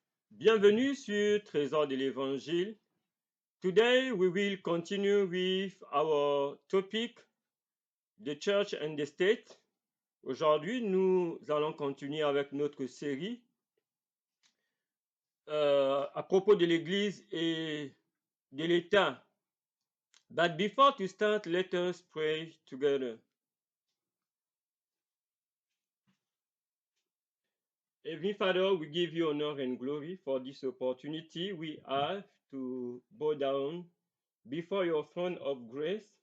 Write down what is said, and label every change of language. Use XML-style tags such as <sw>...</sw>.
<fr>Bienvenue sur Trésor de l'Évangile.</fr> <en>Today we will continue with our topic, the Church and the State.</en> <fr>Aujourd'hui, nous allons continuer avec notre série à propos de l'Église et de l'État.</fr> <en>But before to start, let us pray together. Heavenly Father, we give you honor and glory for this opportunity we have to bow down before your throne of grace.</en>